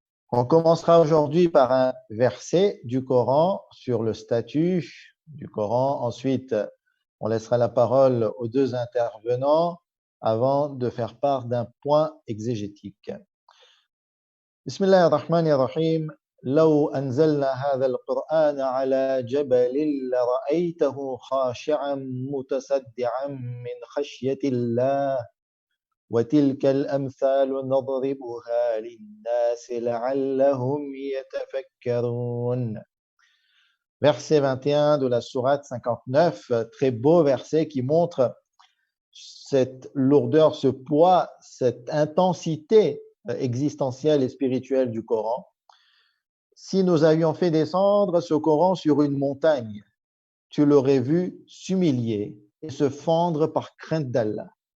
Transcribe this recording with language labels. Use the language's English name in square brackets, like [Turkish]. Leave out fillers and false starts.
[French] On commencera aujourd'hui par un verset du Coran sur le statut du Coran. Ensuite, on laissera la parole aux deux intervenants avant de faire part d'un point exégétique. [Arabic] Bismillah ar-Rahman ar-Rahim. لو أنزلنا هذا القرآن على جبل لرأيته خاشعا متصدعا من خشية الله وتلك الأمثال نضربها للناس لعلهم يتفكرون. [French] Verset 21 de la sourate 59, très beau verset qui montre cette lourdeur, ce poids, cette intensité existentielle et spirituelle du Coran. Si nous avions fait descendre ce Coran sur une montagne, tu l'aurais vu s'humilier et se fendre par crainte d'Allah.